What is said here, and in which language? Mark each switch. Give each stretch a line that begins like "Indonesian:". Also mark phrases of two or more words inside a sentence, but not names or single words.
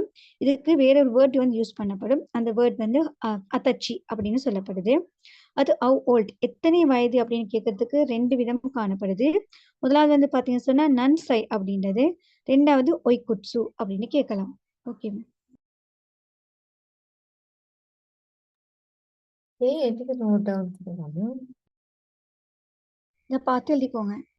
Tamil: இதுக்கு வேற ஒரு வேர்ட் வந்து யூஸ் பண்ணப்படும். அந்த வேர்ட் வந்து அத்தச்சி அப்படின்னு சொல்லப்படுது. அது
English: how old
Tamil: எத்தனை வயது அப்படின்னு கேட்கறதுக்கு 2 விதம் காணப்படுது. முதலாவது வந்து பாத்தீங்கன்னு சொன்னா நன்சை அப்படின்றது, 2வது ஒய்குட்சு அப்படின்னு கேட்கலாம். ஓகே
Sinhala: ඒ ටික
English: note down
Sinhala: කරගන්න.
Tamil: இதை பார்த்து எழுதிக்கோங்க.